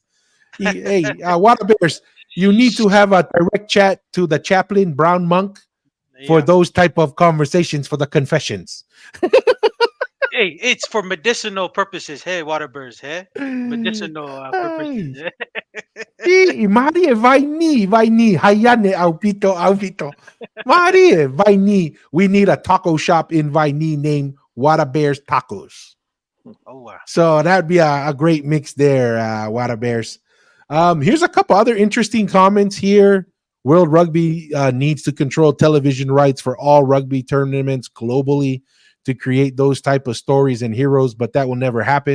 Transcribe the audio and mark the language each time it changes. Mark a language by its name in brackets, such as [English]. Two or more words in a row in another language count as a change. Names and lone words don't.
[English] Water Bears, you need to have a direct chat to the chaplain, Brown Monk, for Yeah. those type of conversations for the confessions. Hey, it's for medicinal purposes. Hey, water birds. Hey, medicinal purposes. [Tongan] Marie, vai ni, hayane, aupito. Marie, vai ni. [English] We need a taco shop in Vaini named Water Bears Tacos. Oh wow. So that'd be a great mix there, Water Bears. Here's a couple other interesting comments here. World Rugby needs to control television rights for all rugby tournaments globally to create those type of stories and heroes, but that will never happen.